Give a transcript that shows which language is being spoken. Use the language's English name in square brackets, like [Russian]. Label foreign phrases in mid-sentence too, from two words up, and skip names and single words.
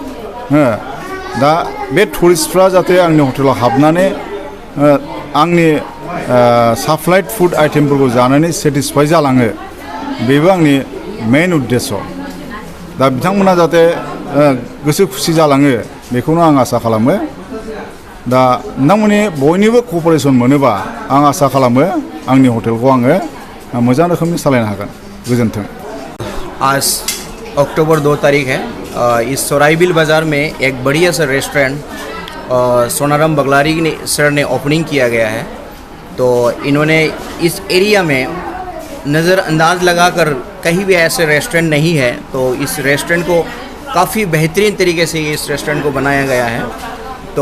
[Bodo] दा बे टुरिस्टफ्रा जाहाथे आंनि हटेलाव हाबनानै आंनि [English] supplied food [Bodo] आइटेमफोरखौ जानानै सेटिसफाइ जालाङो बेबो आंनि मेइन उद्देश्य दा बिथांमोना जाहाथे गोसो खुसि जालाङो बेखौनो आं आसा खालामो दा नोंथांमोननि बयनिबो कअपारेसन मोनोबा आं आसा खालामो आंनि हटेलखौ आङो मोजां रोखोमनि सालायनो हागोन गोजोन्थों [Hindi] आज अक्टूबर 2 तारीख है इस सराइबिल बाज़ार में एक बढ़िया सा रेस्टोरेंट सोनाराम बगलारी सर ने ओपनिंग किया गया है तो इन्होंने इस एरिया में नज़रअंदाज लगाकर कहीं भी ऐसे रेस्टोरेंट नहीं है तो इस रेस्टोरेंट को काफ़ी बेहतरीन तरीके से इस रेस्टोरेंट को बनाया गया है तो